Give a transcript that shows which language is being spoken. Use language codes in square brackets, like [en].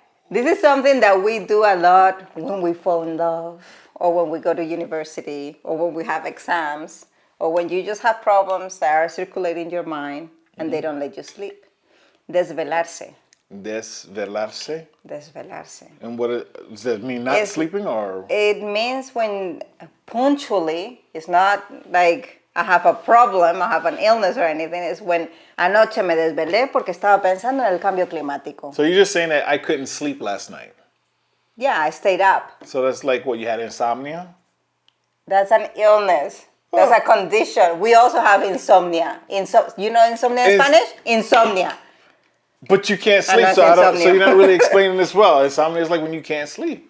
[en] This is something that we do a lot when we fall in love, or when we go to university, or when we have exams, or when you just have problems that are circulating your mind and they don't let you sleep. [es] Desvelarse. Desvelarse. Desvelarse. [en] And does that mean not sleeping or? It means when punctually, it's not like I have a problem, I have an illness or anything. It's when [es] anoche me desvelé porque estaba pensando en el cambio climático. [en] So you're just saying that I couldn't sleep last night? Yeah, I stayed up. So that's like what, you had insomnia? That's an illness. That's a condition. We also have insomnia. You know insomnia in Spanish? Insomnia. But you can't sleep, so you're not really explaining this well. Insomnia is like when you can't sleep.